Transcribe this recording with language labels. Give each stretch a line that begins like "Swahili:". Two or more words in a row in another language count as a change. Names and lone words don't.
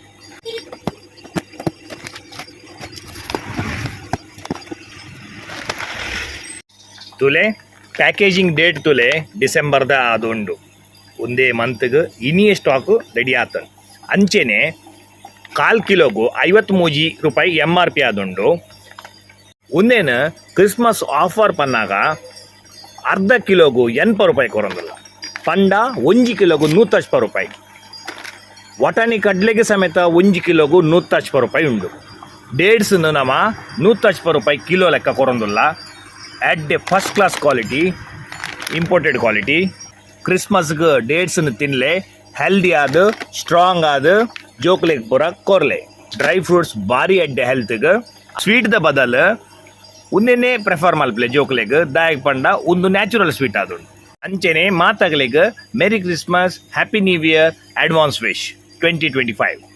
Tulu: ತುಲೆ
English: packaging date
Tulu: ತುಲೆ ಡಿಸೆಂಬರ್ದ ಅದುಂಡು ಒಂದೇ ಮಂತ್ಗೆ ಇನಿಯ ಸ್ಟಾಕು ರೆಡಿ ಆತ ಅಂಚೆನೆ 1/4 ಕಿಲೋಗು 53 ರೂಪಾಯಿ MRP ಆದುಂಡು ಒಂದೇನು
English: Christmas offer
Tulu: ಪನ್ನಾಗ ಅರ್ಧ ಕಿಲೋಗು 80 ರೂಪಾಯಿ ಕೊರಂದಿಲ್ಲ ಪಂಡ 1 ಕಿಲೋಗು 180 ರೂಪಾಯಿ ವಟಾಣಿ ಕಡ್ಲೆಗೆ ಸಮೇತ 1 ಕಿಲೋಗು 180 ರೂಪಾಯಿ ಉಂಡು ಡೇಟ್ಸ್ ನಮ್ಮ 180 ರೂಪಾಯಿ ಕಿಲೋ ಲೆಕ್ಕ ಕೊರಂದಿಲ್ಲ
English: at a first class quality imported quality
Tulu: ಕ್ರಿಸ್ಮಸ್ಗೆ ಡೇಟ್ಸನ್ನು ತಿನ್ನಲೆ ಹೆಲ್ದಿ ಆದ ಸ್ಟ್ರಾಂಗ್ ಆದ ಜೋಕ್ಲೆಗ್ ಪೂರ ಕೊರ್ಲೆ
English: dry fruits
Tulu: ಭಾರಿ ಅಡ್ಡೆ ಹೆಲ್ತ್ಗೆ ಸ್ವೀಟ್ದ ಬದಲು ಒಂದೇನೆ ಪ್ರಿಫರ್ ಮಲ್ಪಲೆ ಜೋಕ್ಲೆಗ್ ದಾಯಕ್ ಪಂಡ ಒಂದು
English: natural sweet
Tulu: ಆದುಂಡು ಅಂಚೆನೆ ಮಾತಾಗಲಿಗೆ
English: Merry Christmas Happy New Year advance wish
Tulu: 2025.